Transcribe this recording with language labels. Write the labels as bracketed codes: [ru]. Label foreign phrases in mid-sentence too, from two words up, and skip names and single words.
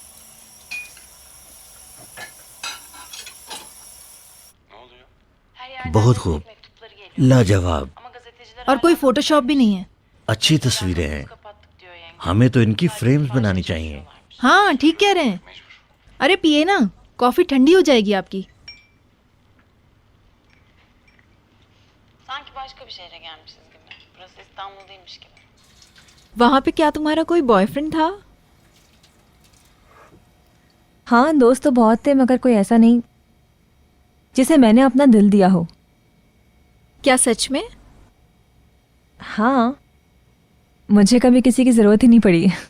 [hi] बहुत खूब, लाजवाब, और कोई फोटोशॉप भी नहीं है। अच्छी तस्वीरें हैं। हमें तो इनकी फ्रेम्स बनानी चाहिए। हाँ ठीक कह रहे हैं। अरे पिए ना, कॉफी ठंडी हो जाएगी आपकी। [tr] Sanki başka bir şehre gelmişiz gibi. Burası İstanbul değilmiş gibi. [hi] वहाँ पे क्या तुम्हारा कोई बॉयफ्रेंड था? हाँ, दोस्त तो बहुत थे मगर कोई ऐसा नहीं जिसे मैंने अपना दिल दिया हो। क्या सच में? हाँ, मुझे कभी किसी की ज़रूरत ही नहीं पड़ी।